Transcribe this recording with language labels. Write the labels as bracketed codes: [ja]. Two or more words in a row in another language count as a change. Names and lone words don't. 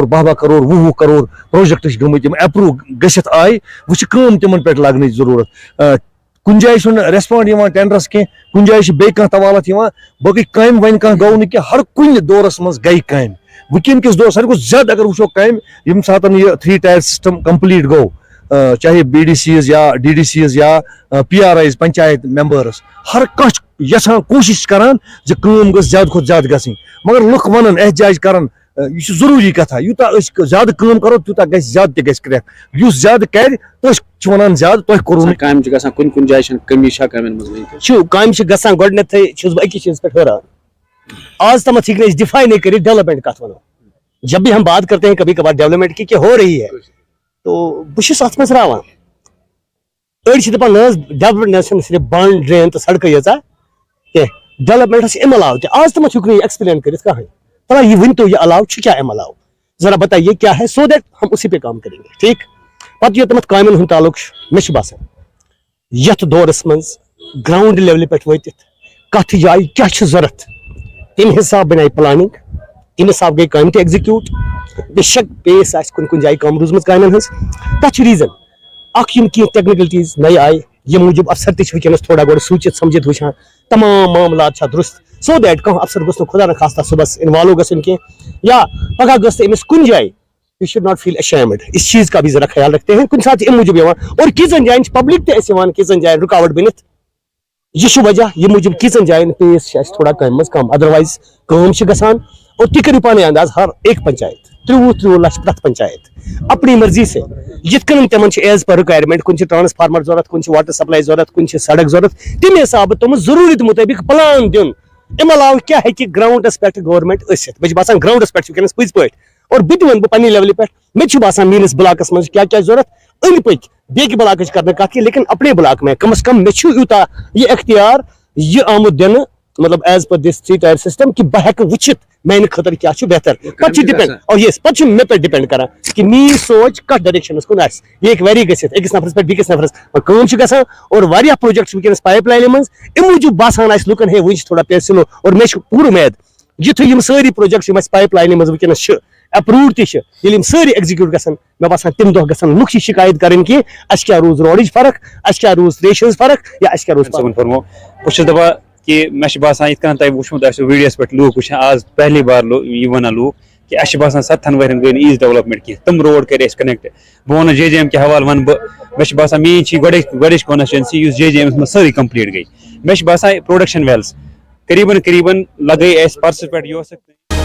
[ks] 12 کرور 20 کرور پروجیکٹ چھِ گٔمٕتۍ یِم ایپروٗو گٔژھِتھ آیہِ وۄنۍ چھِ کٲم تِمن پٮ۪ٹھ لگنٕچ ضروٗرت کُنہِ جایہِ چھُنہٕ ریسپانڈ یِوان ٹینڈرس کینٛہہ کُنہِ جایہِ چھِ بیٚیہِ کانٛہہ توالت یِوان باقٕے کامہِ وۄنۍ کانٛہہ گوٚو نہٕ کینٛہہ ہر کُنہِ دورس منٛز گٔے کامہِ وٕنکیٚن کِس دورس ساروی کھۄتہٕ زیادٕ اگر وٕچھو کامہِ ییٚمہِ ساتہٕ یہِ 3 [en] tier system [ks] کمپلیٖٹ گوٚو چاہے بی ڈی سیز یا ڈی ڈی سیز یا پی آر آیز پنچایت ممبٲرٕس ہر کانٛہہ چھُ یژھان کوٗشش کران زِ کٲم گٔژھ زیادٕ کھۄتہٕ زیادٕ گژھٕنۍ مگر لُکھ ونان احتجاج کران یہ چھُ ضروٗری کتھا یوٗتاہ أسۍ زیادٕ کٲم کرو تیوٗتاہ گژھِ زیادٕ تہِ گژھِ کرٛٮ۪کھ یُس زیادٕ کرِ أسۍ چھِ ونان زیادٕ تۄہہِ کوٚروٕ نہٕ کامہِ چھِ گژھان کُنہِ کُنہِ جایہِ چھنہٕ کٔمی چھا کامٮ۪ن منٛز چھُ کامہِ چھِ گژھان گۄڈٕنیتھٕے چھُس بہٕ أکِس چیٖزس پٮ۪ٹھ حٲران آج تامتھ ہیٚکہِ نہٕ أسۍ ڈِفاینٕے کٔرِتھ ڈیولپمنٹ کتھ ونو [ur] جب بھی ہم بات کرتے ہیں کبھی کبھار ڈیولپمنٹ کی کہ ہو رہی ہے تو [ks] بہٕ چھُس اتھ منٛز راوان أڑۍ چھِ دپان نہ حظ ڈیولپمنٹ چھنہٕ صرف بانڈ ڈرین تہٕ سڑکہٕ یٲژاہ کینٛہہ ڈیولپمنٹس امہِ علاوٕ تہِ آز تامتھ ہیوٚک نہٕ یہِ ایکسپلین کٔرِتھ کٕہٕنۍ پتہ یہِ ؤنۍتو یہِ علاوٕ چھُ کیٛاہ امہِ علاوٕ [ur] ذرا بتائیے کیا ہے [en] so that [ur] ہم اسی پہ کام کریں گے [ks] ٹھیک پتہٕ یوتامتھ کامٮ۪ن ہُنٛد تعلق چھُ مےٚ چھُ باسان یتھ دورس منٛز گراوُنڈ لیولہِ پٮ۪ٹھ وٲتِتھ کتھ جایہِ کیٛاہ چھُ ضروٗرت تمہِ حساب بناے پلاننگ تمہِ حساب گٔے کامہِ تہِ ایگزیکیوٗٹ بے شک پیس آسہِ کُنہِ کُنہِ جایہِ کم روٗزمٕژ کامٮ۪ن ہٕنٛز تتھ چھُ ریٖزن اکھ یِم کینٛہہ ٹیکنیکلٹیٖز نَیہِ آیہِ ییٚمہِ موٗجوٗب افسر تہِ چھِ وٕنکیٚنس تھوڑا گۄڈٕ سوٗنٛچِتھ سمجھِتھ وٕچھان تمام معاملات چھا درست [en] so that [ks] کانٛہہ افسر گوٚژھ نہٕ خۄدا نہ خاستہ صبحس انوالو گژھُن کینٛہہ یا پگہہ گٔژھ نہٕ أمِس کُنہِ جایہِ [en] you should not feel ashamed [ur] اس چیز کا بھی ذرا خیال رکھتے ہیں [ks] کُنہِ ساتہٕ چھِ اَمہِ موٗجوٗب یِوان اور کیژن جاین چھِ پبلک تہِ اَسہِ یِوان کیژن جاین رُکاوٹ بٔنِتھ یہ چھُ وجہ ییٚمہِ موٗجوٗب کیژن جاین پیس چھِ اَسہِ تھوڑا کامہِ منٛز کم ادروایز کٲم چھِ گژھان اور تُہۍ کٔرِو پانے انداز ہر ایک پنچایت 30 لچھ پرٛٮ۪تھ پنچایت [ur] اپنی مرضی سے [ks] یِتھ کٔنۍ تِمن چھِ [en] as per requirement [ks] کُنہِ چھِ ٹرانسفارمر ضوٚرتھ کُنہِ چھِ واٹر سپلاے ضوٚرتھ کُنہِ چھِ سڑک ضوٚرتھ تَمہِ حسابہٕ تِمن ضروٗرت مُطٲبق پلان دیُن امہِ علاوٕ کیٛاہ ہیٚکہِ گراوُنڈس پٮ۪ٹھ گورمنٹ ٲسِتھ مےٚ چھُ باسان گراوُنڈس پٮ۪ٹھ چھُ وٕنکیٚنس پٔزۍ پٲٹھۍ اور بہٕ تہِ وَنہٕ بہٕ پننہِ لیولہِ پٮ۪ٹھ مےٚ تہِ چھُ باسان میٲنِس بلاکس منٛز کیٛاہ کیٛاہ ضوٚرتھ أنٛدۍ پٔکۍ بیٚکہِ بلاکٕچ کرنہٕ کتھ کینٛہہ [ur] لیکن اپنے بلاک میں کم از کم [ks] مےٚ چھُ یوٗتاہ یہِ اختیار یہِ آمُت دِنہٕ مطلب [en] as per [ks] دِس 3 [en] tier system [ks] کہِ بہٕ ہٮ۪کہٕ وٕچھِتھ میانہِ خٲطرٕ کیٛاہ چھُ بہتر پتہٕ چھُ ڈِپینڈ اور یس پتہٕ چھُ مےٚ پٮ۪ٹھ ڈِپینڈ کران کہِ میٲنۍ سونچ کتھ ڈایریکشنس کُن آسہِ یہِ ہیٚکہِ ویری گٔژھِتھ أکِس نفرس پٮ۪ٹھ بیٚکِس نفرس کٲم چھِ گژھان اور واریاہ پروجیکٹ چھِ وٕنکیٚنس پایپ لاینہِ منٛز اَمہِ موٗجوٗب باسان آسہِ لُکن ہے وٕنہِ چھِ تھوڑا [en] pace slow [ks] اور مےٚ چھُ پوٗرٕ اُمید یِتھُے یِم سٲری پروجیکٹ یِم اَسہِ پایپ لاینہِ منٛز وٕنکیٚنس چھِ ایپروٗوڈ تہِ چھِ ییٚلہِ یِم سٲری ایگزیکیوٗٹ گژھن مےٚ باسان تَمہِ دۄہ گژھن لُکھ یہِ شِکایت کرٕنۍ کہِ اَسہِ کیٛاہ روٗز روڈٕچ فرق اَسہِ کیٛاہ روٗز تریشہِ ہٕنٛز فرق یا اَسہِ کیٛاہ روٗز بہٕ چھُس دپان کہ مےٚ چھُ باسان یِتھ کٔنۍ تۄہہِ وٕچھمُت آسیو ویٖڈیوَس پٮ۪ٹھ لوٗکھ وٕچھان آز پہلی بار یہِ وَنان لوٗکھ کہِ اَسہِ چھُ باسان 7 ؤرین گٔے نہٕ ییٖژ ڈیولپمنٹ کینٛہہ تِم روڈ کَرِ اَسہِ کَنیکٹ بہٕ وَنہٕ جے ایم کہِ حوالہٕ وَنہٕ بہٕ مےٚ چھُ باسان میٲنۍ چھِ گۄڈٕنِچ کانسٹچوینسی یُس جے ایمَس منٛز سٲرٕے کَمپلیٖٹ گٔے مےٚ چھُ باسان پروڈکشن ویلٕز قریٖبن لگٲے اَسہِ پرسس پٮ۪ٹھ یہِ اوس